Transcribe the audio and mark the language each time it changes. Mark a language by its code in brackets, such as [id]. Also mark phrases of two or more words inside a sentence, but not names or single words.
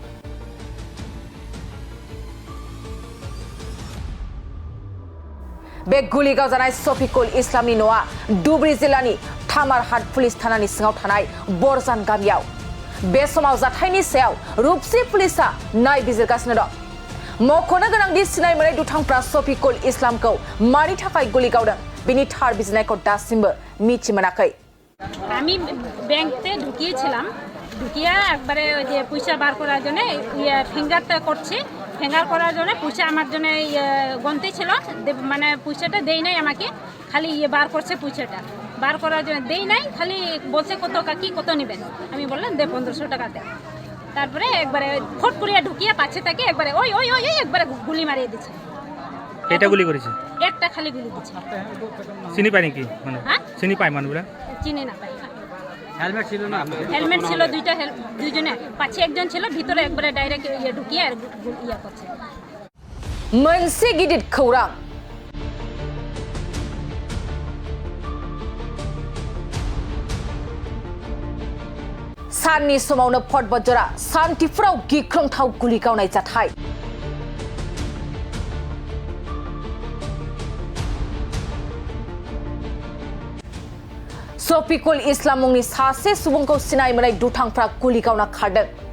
[brx] बे गुलि गावजानाय शफिकुल इस्लामनि न'आ धुबुरी जिल्लानि थामारहाट पुलिस थानानि सिङाव थानाय बरजान गामियाव। बे समाव जाथायनि सायाव रुपसी पुलिसा नायबिजिरगासिनो दं। मख'नो गोनांदि सिनाय मोनै दुथांफ्रा शफिकुल इस्लामखौ मानि थाखाय गुलि गावदों बेनि थार बिजिरनायखौ दासिमबो मिथि मोनाखै। [bn] আমি ব্যাংকে ঢুকিয়েছিলাম, ঢুকিয়ে একবারে ওই যে পয়সা বার করার জন্য ফিঙ্গারটা করছি, ফিঙ্গার করার জন্য পয়সা আমার জন্য গন্তি ছিল, মানে পয়সাটা দেই নাই আমাকে, খালি বার করছে পয়সাটা, বার করার জন্য দেই নাই, খালি বলছে কত কাকি কত নেবেন, আমি বললাম দে 1500 টাকা দে। তারপরে একবারে ফট করিয়া ঢুকিয়ে পাচ্ছে তাকে একবারে ওই ওই ওই একবারে গুলি মারিয়ে দিচ্ছে। এটা গুলি করেছে? একটা খালি গুলি দিচ্ছে। চিনি পায় নাকি মানে? হ্যাঁ চিনি পায় মানুষরা? চিনি না পাই। হেলমেট ছিল না? হেলমেট ছিল দুইটা, দুইজনে, পাছে একজন ছিল, ভিতরে একবারে ডাইরেক্ট ঢুকিয়ে আর ইয়া করছে। [brx] मोनसे गिदिर खौरां साननि समावनो फटबजरा सान्थिफुराव गिख्रंथाव गुलि गावनाय जाथाय शफिकुल इस्लाम मुंनि सासे सुबुंखौ सिनाय मोनै दुथांफ्रा गुलि गावना खारदों।